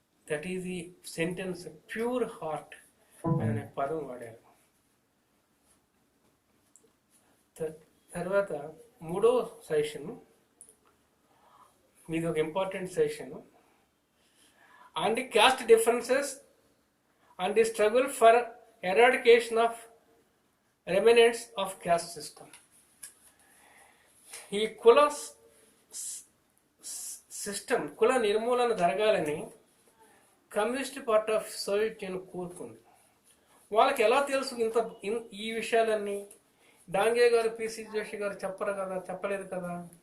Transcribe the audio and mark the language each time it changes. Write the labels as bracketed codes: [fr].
[en] that is the sentence, [te] pure heart అనే పదం వాడారు. తర్వాత మూడో సెషన్, ఇది ఒక important session, [en] and the caste differences and the struggle for eradication of remnants of caste system. [te] ఈ కుల సిస్టమ్, కుల నిర్మూలన జరగాలని communist party of Soviet union కోరుకుంది. వాళ్ళకి ఎలా తెలుసు ఈ విషయాలన్నీ? డాంగే గారు, పిసి జోషి గారు చెప్పలేదు కదా.